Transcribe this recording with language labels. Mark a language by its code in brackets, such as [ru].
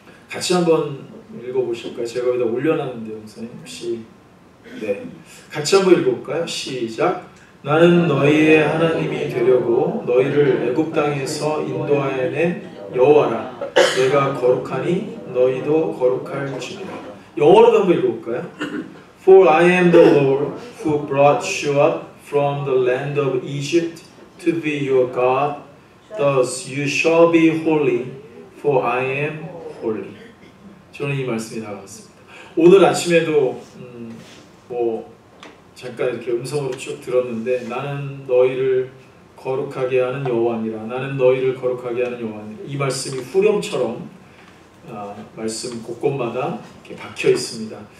[ko] 같이 한번 읽어보실까요? 제가 여기다 올려놨는데 영상에 혹시 같이 한번 읽어볼까요? 시작. 나는 너희의 하나님이 되려고 너희를 애굽 땅에서 인도하여 낸 여호와라. 내가 거룩하니 너희도 거룩할 줄이라. 영어로도 한번 읽어볼까요? [en] For I am the Lord who brought you up from the land of Egypt to be your God. Thus you shall be holy, for I am holy. [ko] 저는 이 말씀이 나왔습니다. 오늘 아침에도 뭐 잠깐 이렇게 음성으로 쭉 들었는데, 나는 너희를 거룩하게 하는 여호와니라. 나는 너희를 거룩하게 하는 여호와니라. 이 말씀이 후렴처럼 말씀 곳곳마다 이렇게 박혀 있습니다.